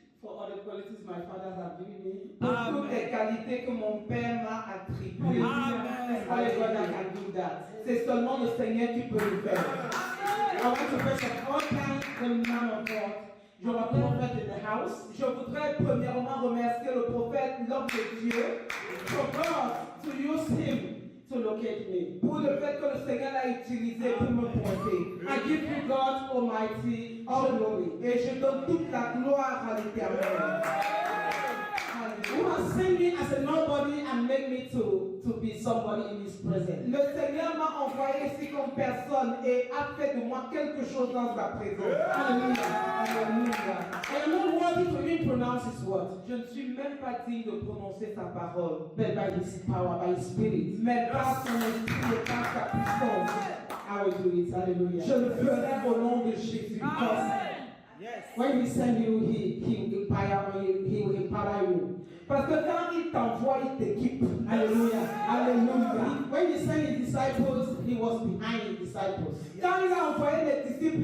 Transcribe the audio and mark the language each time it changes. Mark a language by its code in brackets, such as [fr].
[en] For all the qualities my father has given me. [fr] Pour toutes les qualités que mon père m'a attribuées. [en] It's only God that can do that. [fr] C'est seulement le Seigneur qui peut le faire. [en] I want to first of all thank the man of God. You're a prophet in the house. [fr] Je voudrais premièrement remercier le prophète, l'homme de Dieu, [en] for God to use him to locate me. [fr] Pour le fait que le Seigneur l'a utilisé pour me pointer. [en] I give you God Almighty all glory. [fr] Et je donne toute la gloire à l'Éternel. [en] Who has sent me as a nobody and made me to be somebody in His presence. [fr] Le Seigneur m'a envoyé ici comme personne et a fait de moi quelque chose dans sa présence. Alléluia. Alléluia. [en] I am not worthy to even pronounce His word. [fr] Je ne suis même pas digne de prononcer sa parole. [en] But by His power, by His Spirit. [fr] Mais par son esprit et par sa puissance. [en] I will do it. [fr] Alléluia. Je le ferai au nom de Jésus. [en] Because when He send you, He will empower you. [fr] Parce que quand il t'envoie, il t'équipe. Alléluia. [en] Alléluia. When He sent His disciples, He was behind His disciples. [fr] Quand il a envoyé les disciples,